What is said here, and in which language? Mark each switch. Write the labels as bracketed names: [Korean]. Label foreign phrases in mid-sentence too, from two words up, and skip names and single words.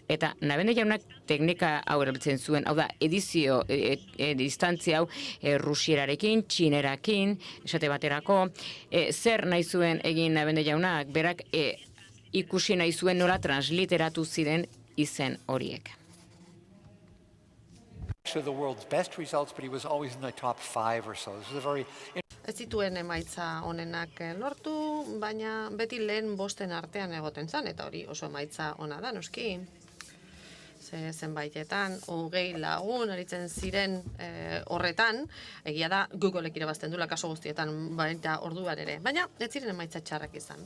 [Basque] Eta Nabende jaunak teknika hau erabiltzen zuen, hau da, edizio, distantzia hau rusierarekin, txinerakin, esate baterako, zer nahi zuen egin Nabende jaunak, berak ikusi nahi zuen nola transliteratu ziren izen horiek. [English] The world's best results, but he was always in the top 5 or so. This is a very [Basque] Ez zituen emaitza onenak lortu, baina beti lehen bosten artean egoten zen, eta hori oso emaitza ona da, noski. Zenbaitetan, 20 lagun aritzen ziren horretan, egia da Googleek irabazten duela kaso guztietan, baita orduan ere, baina ez ziren emaitza txarrak izan.